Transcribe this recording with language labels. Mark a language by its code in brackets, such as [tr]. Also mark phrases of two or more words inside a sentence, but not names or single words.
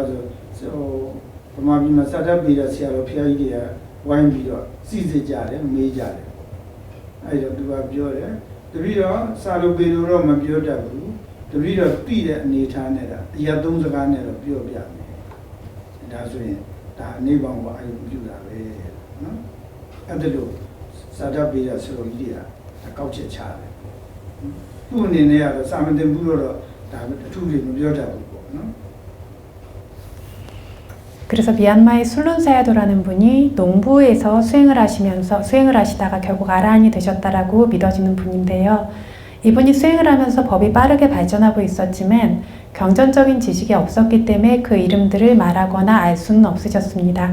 [my] ဆိုဗမာပြည်မှာစတတ်ပြီးတဲ့ဆရာတော်ဖျားကြီးတွေကဝိုင်းပြီးတော့စီစစ်ကြတယ်မေးကြတယ်အဲ့တော့သူကပြောတယ်တပည့်တော်စာလို့ပေလို့တော့မပြောတတ်ဘူးတပည့်တော်သိတဲ့အနေထားနဲ့ဒါအရာသုံးစကားနဲ့တော့ပြောပြမယ်ဒါဆိုရင်ဒါအနေပေါင်းကိုအယုံပြုတာပဲနော်အဲ့ဒါလို့စာတတ်ပေးရဆိုလို့ကြီးတွေကကောက်ချက်ချတယ်သူ့အနေနဲ့ကတော့စာမတင်ဘူးတော့ဒါအထူးတွေမပြောတတ်ဘူးပေါ့နော် [ko] 그래서 미얀마의 술룬사야도라는 분이 농부에서 수행을 하시다가 결국 아라한이 되셨다라고 믿어지는 분인데요. 이분이 수행을 하면서 법이 빠르게 발전하고 있었지만 경전적인 지식이 없었기 때문에 그 이름들을 말하거나 알 수는 없으셨습니다.